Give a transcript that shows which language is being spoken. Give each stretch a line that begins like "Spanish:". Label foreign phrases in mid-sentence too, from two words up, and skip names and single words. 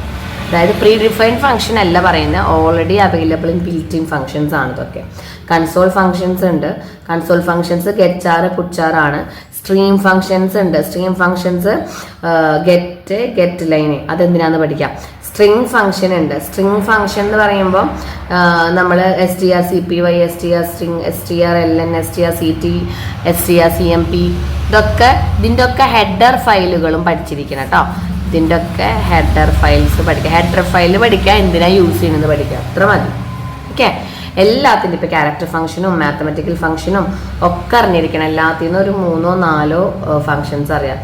Malayalam: അതായത്
English: pre defined function
Malayalam: അല്ല പറയുന്നത്,
English: already available in built in functions
Malayalam: ആണ് ഇതൊക്കെ.
English: console functions
Malayalam: ഉണ്ട്.
English: console functions
Malayalam: ഗെറ്റാർ പുച്ചാർ ആണ്.
English: stream functions
Malayalam: ഉണ്ട്.
English: stream functions get line,
Malayalam: അതെന്തിനാന്ന് പഠിക്കാം.
English: string function
Malayalam: ഉണ്ട്.
English: string function
Malayalam: എന്ന് പറയുമ്പോൾ നമ്മൾ str_cpy, str_string, str_ln, str_ct, str_cmp ഇതൊക്കെ ഇതിൻ്റെ ഒക്കെ ഹെഡർ ഫയലുകളും പഠിച്ചിരിക്കണം കേട്ടോ. ഇതിൻ്റെ ഒക്കെ
English: header files
Malayalam: പഠിക്കുക.
English: header file
Malayalam: പഠിക്കുക, എന്തിനാണ് യൂസ് ചെയ്യുന്നത് പഠിക്കുക, അത്ര മതി. ഓക്കെ, എല്ലാത്തിൻ്റെ ഇപ്പോൾ ക്യാരക്ടർ ഫംഗ്ഷനും മാത്തമാറ്റിക്കൽ ഫംഗ്ഷനും ഒക്കെ അറിഞ്ഞിരിക്കണം. എല്ലാത്തിൽ നിന്നും ഒരു 3-4 ഫംഗ്ഷൻസ് അറിയാം.